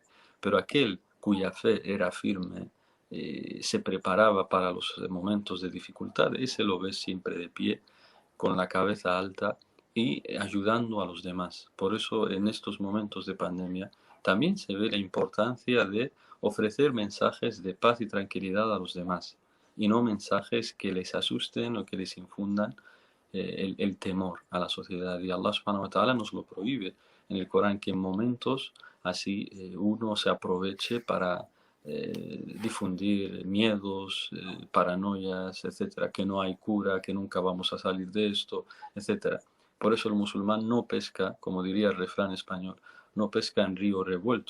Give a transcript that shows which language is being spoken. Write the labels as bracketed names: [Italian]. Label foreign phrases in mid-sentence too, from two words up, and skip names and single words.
[Spanish] Pero aquel cuya fe era firme, se preparaba para los momentos de dificultad, ese lo ves siempre de pie, con la cabeza alta y ayudando a los demás. Por eso en estos momentos de pandemia también se ve la importancia de ofrecer mensajes de paz y tranquilidad a los demás, y no mensajes que les asusten o que les infundan el temor a la sociedad. Y [Arabic] الله سبحانه وتعالى [Spanish] nos lo prohíbe en el Corán, que en momentos así uno se aproveche para difundir miedos, paranoias, etcétera, que no hay cura, que nunca vamos a salir de esto, etcétera. Por eso el musulmán no pesca, como diría el refrán español, no pesca en río revuelto.